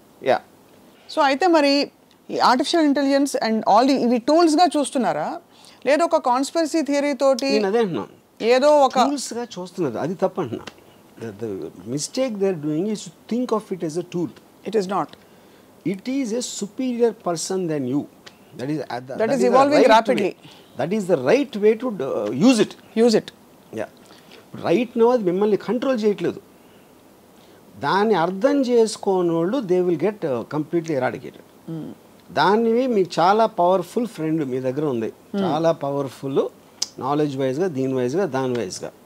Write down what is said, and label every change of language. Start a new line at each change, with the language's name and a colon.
Telugu: Yeah. So అయితే మరి ఈ ఆర్టిఫిషియల్ ఇంటెలిజెన్స్ అండ్ ఆల్ ఇవి టూల్స్గా చూస్తున్నారా, లేదా ఒక కాన్స్పిరసీ థియరీ తోటి? నేను అదే అంటున్నాను, ఏదో ఒక టూల్స్గా చూస్తున్నారు, అది తప్పు అంటున్నా.
English: The mistake they are doing is to think of it as a tool. It is not. It is a superior person than you. That is evolving rapidly. That is the right way to use it. Yeah. Right now
Telugu: అది మిమ్మల్ని control చేయట్లేదు. దాన్ని అర్థం చేసుకోనోళ్ళు
English: They will get completely eradicated.
Telugu: దాన్ని మీకు చాలా powerful friend మీ దగ్గర ఉంది, చాలా పవర్ఫుల్ నాలెడ్జ్ వైజ్గా, దీని వైజ్గా, దాని వైజ్గా.